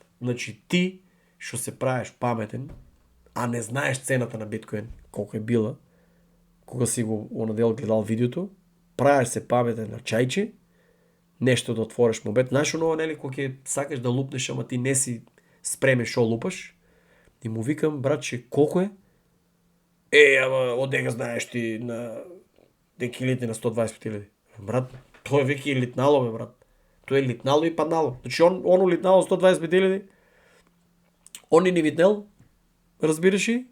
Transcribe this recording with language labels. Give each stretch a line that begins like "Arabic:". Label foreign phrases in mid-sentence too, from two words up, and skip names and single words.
Macedonian: Значи ти, що се правиш паметен, а не знаеш цената на биткоин, колко е била, кога си го онадел гледал видеото, правиш се паметен на чайче, нещо да отвориш мобет. Знаеш оно, нели, кога сакаш да лупнеш, ама ти не си спремен, шо лупаш. И му викам, братче, колко е? Ама одега знаеш ти на декилите на 125,000. Брат, той веки е литнало, бе, брат. Той е литнало и паднало. Значи оно литнало 125,000, он и не виднел, разбираш ли?